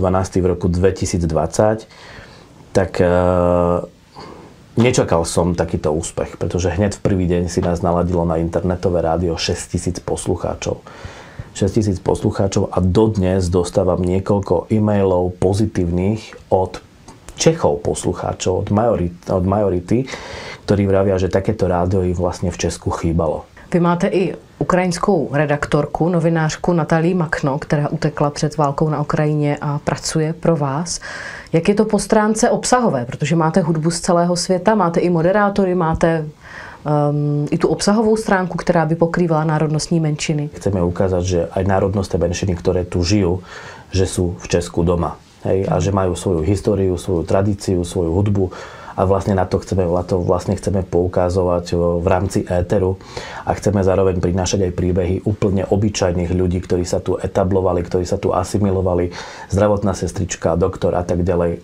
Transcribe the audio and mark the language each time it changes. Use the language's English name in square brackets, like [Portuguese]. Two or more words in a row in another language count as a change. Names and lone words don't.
[Slovak] v roku 2020, tak nečakal som takýto úspech, pretože hneď v prvý deň si nás naladilo na internetové rádio 6 000 poslucháčov. 6 000 poslucháčov a dodnes dostávam niekoľko e-mailov pozitívnych od Čechov poslucháčov, od majority, ktorí vravia, že takéto rádio ich vlastne v Česku chýbalo. [Czech] Vy máte i ukrajinskou redaktorku, novinářku Natalii Makno, která utekla před válkou na Ukrajině a pracuje pro vás. Jak je to po stránce obsahové? Protože máte hudbu z celého světa, máte i moderátory, máte i tu obsahovou stránku, která by pokrývala národnostní menšiny. [Slovak] Chceme ukázať, že aj národnostné menšiny, ktoré tu žijú, že sú v Česku doma. Hej? A že majú svoju históriu, svoju tradíciu, svoju hudbu. A vlastne na to chceme poukazovať v rámci éteru a chceme zároveň prinášať aj príbehy úplne obyčajných ľudí, ktorí sa tu etablovali, ktorí sa tu asimilovali, zdravotná sestrička, doktor a tak ďalej.